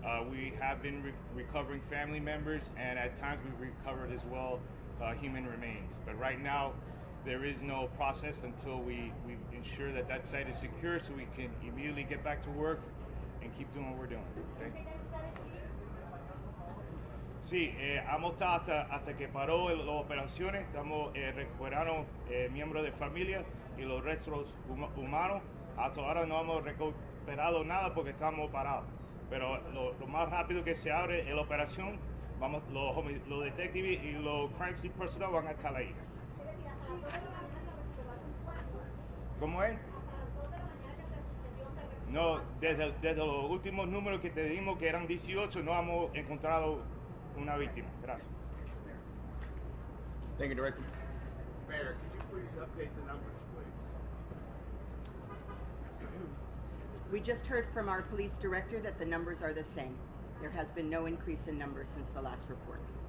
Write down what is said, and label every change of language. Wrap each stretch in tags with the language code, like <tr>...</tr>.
<en>We have been recovering family members, and at times we've recovered as well human remains. But right now, there is no process until we ensure that that site is secure, so we can immediately get back to work and keep doing what we're doing. Okay?</en> <es>Sí, hemos estado hasta que paró las operaciones, estamos recuperando miembros de familia y los restos humanos. Hasta ahora no hemos recuperado nada porque estamos parados. Pero lo más rápido que se abre la operación, vamos, los detectives y los</es> <en>crime scene personnel</en> <es>van a estar ahí. ¿Cómo es? No, desde los últimos números que te dimos, que eran 18, no hemos encontrado una víctima. Gracias.</es> <en>Thank you, Director. Mayor, could you please update the numbers, please? We just heard from our police director that the numbers are the same. There has been no increase in numbers since the last report.</en>